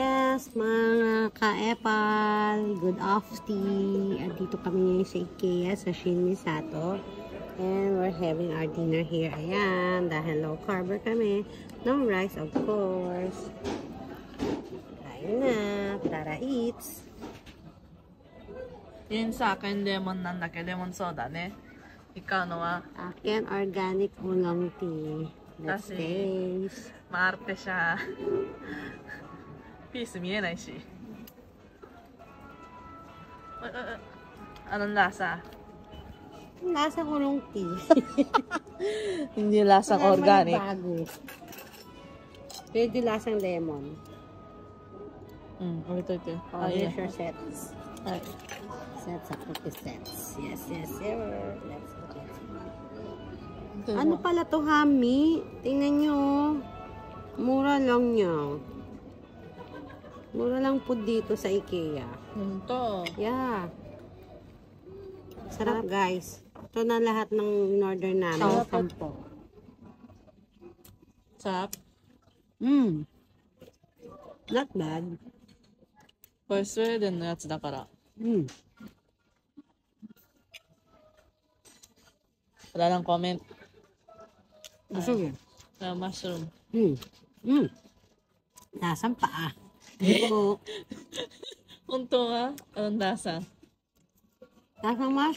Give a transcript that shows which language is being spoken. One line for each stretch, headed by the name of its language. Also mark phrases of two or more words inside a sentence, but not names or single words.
Filipino: buenas mga ka-epal.
English: Good afternoon.
Filipino: Andito kami ngayon sa IKEA sa Shin Misato.
English: And we're having our dinner here.
Filipino: Ayan, dahil low carb kami.
English: No rice, of course.
Filipino: Kain na. Tara, eats. Yun sa akin,
Japanese: lemon なんだけど、レモンソーダね。イカのは、
Filipino: Akin,
English: organic oolong tea. Let's
Filipino: Kasi-
English: taste.
Filipino: maarte siya.
Japanese: ピース見えないし。
Filipino: Anong lasa? Lasa
English: oolong tea.
Filipino: Hindi lasang Wala organic. naman bago. Pwede lasang lemon. Ulit ito.
English: Oh, here's your sets.
Filipino: Ay.
English: Sets of cookie sets. Yes, yes, sir. Let's look at it.
Filipino: Ano pala to, Hami? Tingnan nyo. Mura lang niya. Mura lang po dito sa IKEA. Ito. Yeah. Sarap, guys. Ito na lahat ng in-order namin. Sarap. 10. Sarap.
English: Not bad.
Japanese: これスウェーデンのやつだから。
Filipino: Wala lang comment. Sige. Mushroom. Lasang paa. Oo.
Japanese: 本当は?
Filipino: Anong lasa? Lasang mushroom.